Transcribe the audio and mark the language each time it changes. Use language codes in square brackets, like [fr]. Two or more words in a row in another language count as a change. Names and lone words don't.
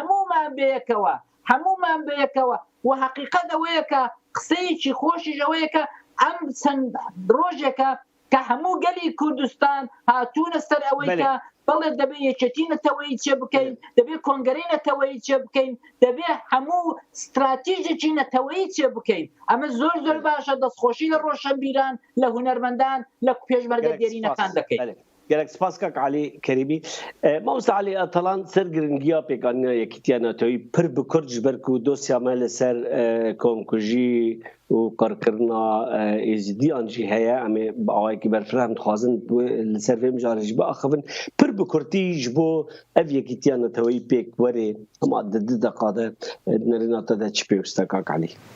[ckb] هەمومان بەیەکەوە و حەقیقەت ئەوەیە کە قسەیەکی خۆشیش ئەوەیە کە ئەم چەند ڕۆژێکە کە هەموو گەلی کوردستان هاتوونە سەر ئەوەی کە بەڵێ دەبێت یەکێتی نەتەوەیی چێ بکەین دەبێت کۆنگەرەی نەتەوەیی چێ بکەین دەبێت هەموو استراتیژێکی نەتەوەیی چێ بکەین ئەمە زۆر باشە دەستخۆشی لە ڕۆشنبیران لە هونەرمەندان لە پێشمەرگە دێرینەکان دەکەین [ku] گەرەک سپاس کاک علی کەریمی مامۆستا علی ئەتەڵان سەر گرنگیا پێکانیا یەکیتیا ناتەوەیی پر bi Kurd ji ber ku dosyame li ser komkujî û qirkirina êzidiyan jî heye em ê bi awayekî berfirem dixwazin li ser vê mijarê jî biaxivin pir bi Kurdî ji bo ev yekîtiya neteweyî pêk werê hema di di deqa de nerîna te de çi pêwîst e kak Elî